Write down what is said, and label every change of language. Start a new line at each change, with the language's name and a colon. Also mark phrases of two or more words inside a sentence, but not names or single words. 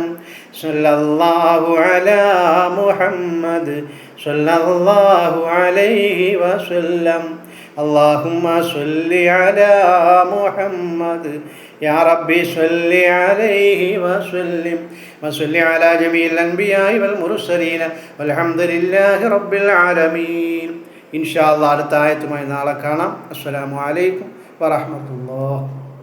Arabic: صلى الله على محمد صلى الله عليه وسلم. اللهم صل على محمد يا ربي صل عليه وسلم وصل على جميع الأنبياء والمرسلين والحمد لله رب العالمين. إن شاء الله
Malayalam: അടുത്ത ആയത്തുമായി നാളെ കാണാം.
Arabic: السلام عليكم ورحمة الله.